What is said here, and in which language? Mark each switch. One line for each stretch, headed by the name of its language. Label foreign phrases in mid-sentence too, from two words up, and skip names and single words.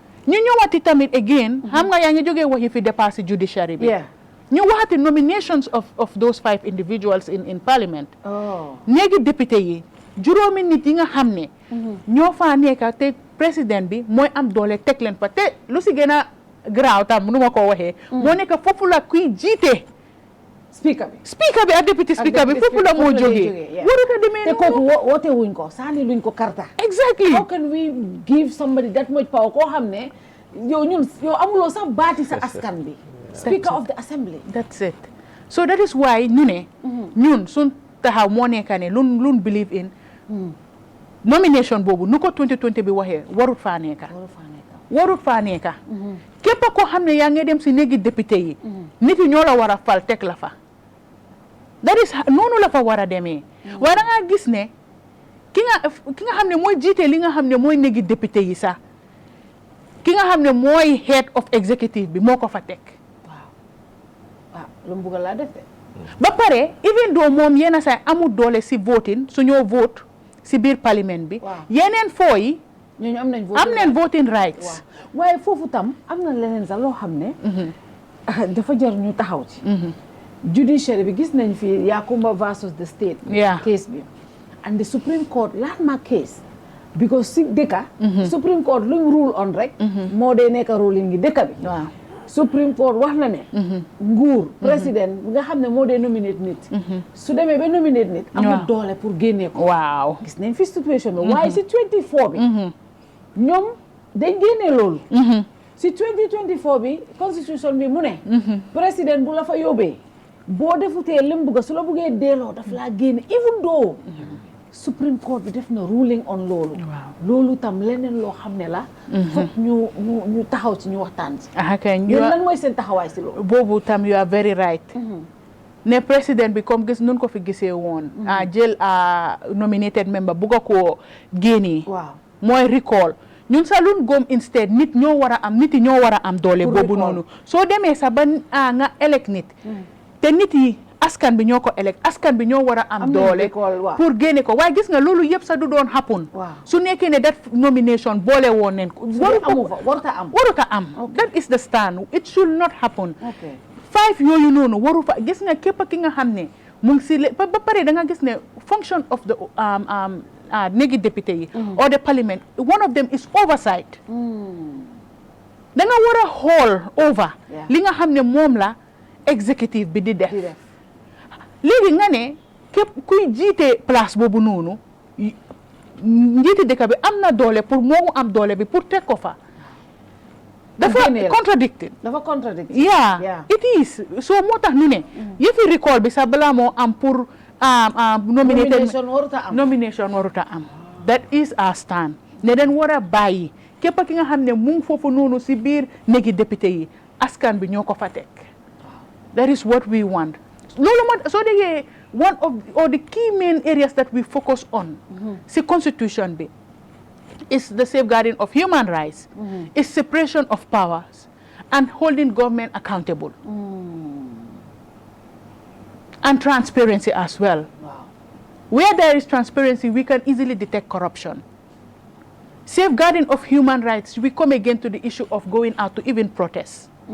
Wolof: ñu ñëwaati tamit again xam nga yaa ngi jógee wax yi fi dépassé judiciary bi ñu waxati
English: nominations of those 5 individuals in parliament
Wolof: néegi député yi juróomi nit yi nga xam ne ñoo faa nekka te président bi mooy am doole teg leen fa te lu si gën a garaaw tam nu ma ko waxee moo nekk foofu la kuy jiite speaker bi ak député speaker bi foofu la moo jógee warut a demee te kooku woote wuñ ko saani luñ ko karta
English: exactly how can we give somebody that much power
Wolof: koo xam ne yow amuloo sax baati sa askan bi
English: speaker of the assembly that's it so that is why
Wolof: ñu ne ñun suñ taxaw moo nekka ne lun
English: believe in nomination
Wolof: boobu nu ko 2020 bi waxee warut faa nekka képp koo xam ne yaa ngi dem si néegi député yi nit yi ñoo la war a fal teg la fa
English: that is
Wolof: noonu la fa war a demee waaye da ngaa gis ne ki nga xam ne mooy jiite li nga xam ne mooy néegi député yi sax ki nga xam ne mooy
English: head of executive
Wolof: bi moo ko fa teg lu mu bëgg laa def ba pare
English: even though
Wolof: moom yenn saa amul doole si voting su ñoo vote si biir parlement bi yeneen foo yi ñooñu am nañ
English: voting rights
Wolof: waaye foofu tam am na leneen sax loo xam ne dafa jar ñu taxaw ci judiciary bi gis nañ fi Yakumba
English: versus the state case
Wolof: bi
English: and the Supreme Court landmark case because
Wolof: si dëkka Supreme Court lu mu rule on rek moo dee nekk ruling gi dëkka bi Supreme Court wax na ne nguur président nga xam ne moo dee nominate nit su demee ba nominate nit amul doole pour génnee ko gis nañ fi situation bi waaye si 24 bi ñoom dañ génnee loolu si 2024 bi constitution bi mu ne président bu la fa yóbbee boo defutee lim bugga su la buggee delloo daf laa génne
English: even though
Wolof: Supreme Court bi def na
English: ruling on
Wolof: loolu tam leneen loo xam ne la foog ñu taxaw ci ñu waxtaan ci yéen lan mooy seen taxawaay si loolu boobu tam
English: you are very right
Wolof: ne président bi comme gis nun ko fi gisee woon jël
English: nominated member
Wolof: bugga koo génnee mooy recall ñun sa lun góom instead nit yi ñoo war a am doole boobu noonu soo demee sa ba nga elect nit te nit yi askan bi ñoo ko elect askan bi ñoo war a am doole pour génne ko waaye gis nga loolu yëpp sa du doon happen su nekkee ne
English: that nomination
Wolof: boole woon nen ko waruta am
English: that is the stand it should not happen
Wolof: 5 yooyu noonu waru fa gis nga képp ki nga xam ne mu ngi si ba pare da nga gis ne
English: function of the
Wolof: néegi député yi
English: or the parliament one of them is oversight
Wolof: da nga war a xool over li nga xam ne moom la executive bi di def léegi nga ne képp kuy jiite place boobu noonu njiiti dëkk bi am na doole pour moomu am doole bi pour teg ko fa dafa
English: contradicted it is so
Wolof: moo tax ñu ne yëfi recall bi sax balaa moo am pour nomination waruta am
English: that is our stand
Wolof: ne den war a bàyyi képp ki nga xam ne mu ngi foofu noonu si biir néegi député yi askan bi ñoo ko fa teg
English: that is what we want
Wolof: loolu moo soo déggee
English: one of the key main areas that we focus on si constitution bi is the safeguarding of human rights is separation of powers and holding government accountable and transparency as well. Where there is transparency, we can easily detect corruption. Safeguarding of human rights, we come again to the issue of going out to even protest.